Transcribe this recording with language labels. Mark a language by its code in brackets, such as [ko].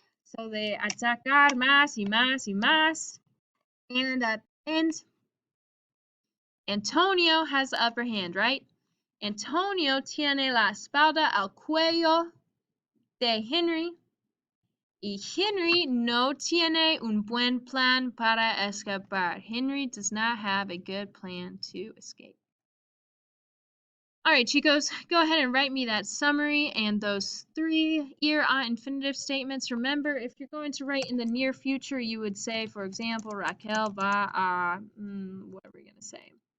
[en] So they [es] atacar más y más y más. [en] And at the end, Antonio has the upper hand, right? [es] Antonio tiene la espalda al cuello de Henry. Y Henry no tiene un buen plan para escapar. [en] Henry does not have a good plan to escape. All right, chicos, go ahead and write me that summary and those 3 infinitive statements. Remember, if you're going to write in the near future, you would say, for example, [es] Raquel va a, [en] what are we going to say?